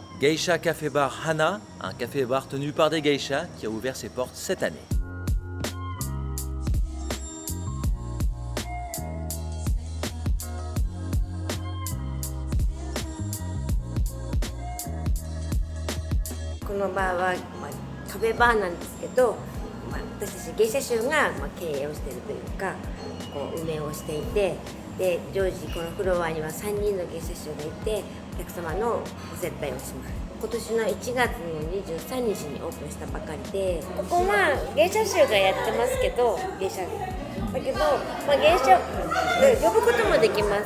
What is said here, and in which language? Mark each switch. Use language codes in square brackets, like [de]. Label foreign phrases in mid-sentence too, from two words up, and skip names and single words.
[fr] Geisha Café Bar Hana, un café-bar tenu par des geishas qui a ouvert ses portes cette année. Ce bar [ja] はカフェバーなんですけど、私たち芸者衆が経営をしているというか、こう運営をしていて、で常時このフロアには3人の芸者衆がいて、お客様のご接待をします。今年の1月の23日にオープンしたばかりで、ここは芸者衆がやってますけど、芸者だけど、芸者呼ぶこともできます。